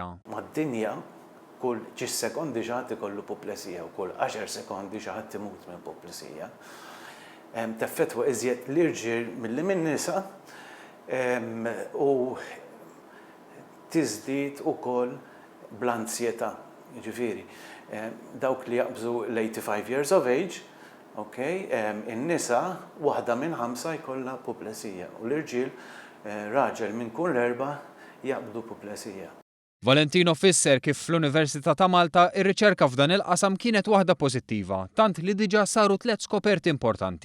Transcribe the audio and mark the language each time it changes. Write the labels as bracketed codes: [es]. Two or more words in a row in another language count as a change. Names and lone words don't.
[mt] Mad-dinja kull 10 sekondi xi ħadd ikollu puplesija u kull 10 sekondi xi ħadd imut minn puplesija. Teffettwa iżjed l-irġiel milli min-nisa u tiżdied ukoll bl-ansjetà. Jiġifieri, dawk li jaqbżu l-85 [en] years of age, [mt] in-nisa waħda minn 5 jkollha puplesija u l-irġiel raġel minn kull 4 jaqbdu puplesija. Valentino fisser kif fl-Università ta' Malta ir-riċerka f'dan il-qasam kienet waħda pożittiva, tant li diġà saru 3 skoperti importanti.